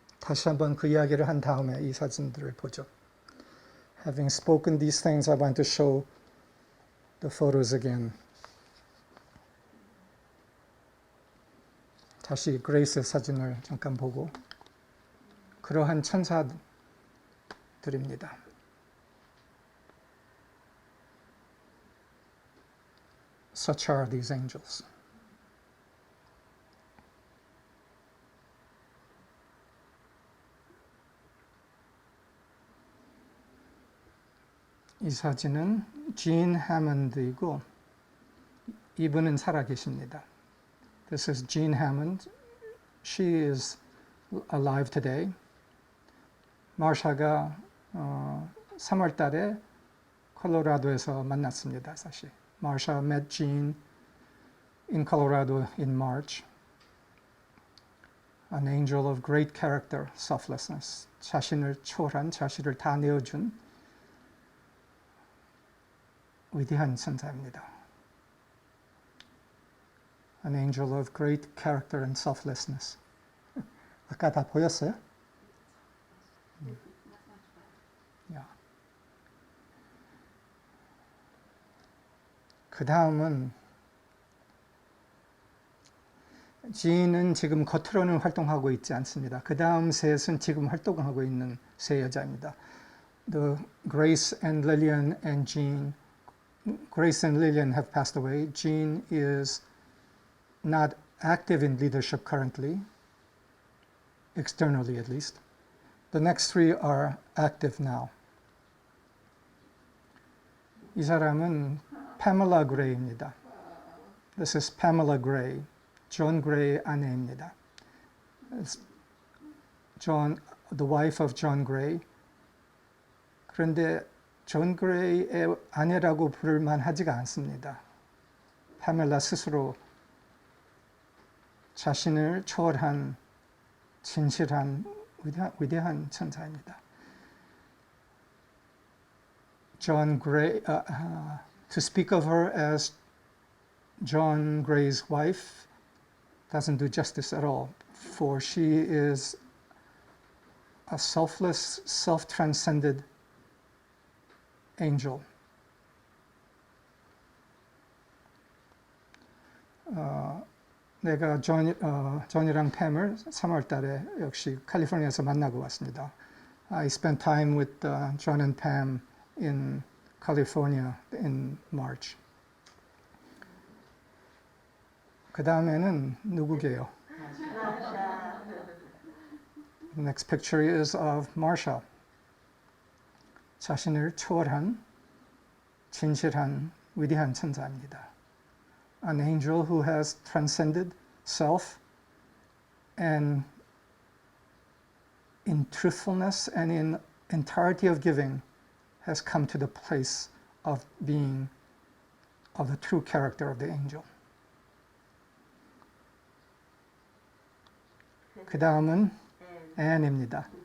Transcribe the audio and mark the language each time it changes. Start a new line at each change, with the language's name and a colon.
Korean: 다시 한번 그 이야기를 한 다음에 이 사진들을 보죠.
English: Having spoken these things, I want to show the photos again.
Korean: 다시 그레이스의 사진을 잠깐 보고 그러한 천사들입니다.
English: Such are these angels.
Korean: 이 사진은 진 해먼드이고 이분은 살아계십니다.
English: This is Jean Hammond. She is alive today.
Korean: 마샤가 3월 달에 콜로라도에서 만났습니다. 사실.
English: Marsha met Jean in Colorado in March. An angel of great character, selflessness.
Korean: 자신을 초월한, 자신을 다 내어준 위대한 천사입니다.
English: An angel of great character and selflessness.
Korean: 아까 다 보였어요?
English: Yeah.
Korean: 그 다음은 지인은 지금 겉으로는 활동하고 있지 않습니다. 그 다음 셋은 지금 활동하고 있는 세 여자입니다.
English: The Grace and Lillian and Jean. Grace and Lillian have passed away. Jean is not active in leadership currently, externally at least. The next three are active now.
Korean: 이 사람은 Pamela Gray입니다.
English: This is Pamela Gray, John Gray
Korean: 아내입니다.
English: John, the wife of John Gray.
Korean: 그런데 존 그레이의 아내라고 부를 만하지가 않습니다. 파멜라 스스로 자신을 초월한 진실한 위대한 천사입니다.
English: John Gray, to speak of her as John Gray's wife doesn't do justice at all, for she is a selfless, self-transcended angel.
Korean: 내가 존이랑 팸을 3월 달에 역시 캘리포니아에서 만나고 왔습니다.
English: I spent time with John and Pam in California in March.
Korean: 그 다음에는 누구게요?
English: The next picture is of Marsha.
Korean: 자신을 초월한 진실한 위대한 천사입니다.
English: An angel who has transcended self and in truthfulness and in entirety of giving has come to the place of being of the true character of the angel.
Korean: 그 다음은 Anne입니다.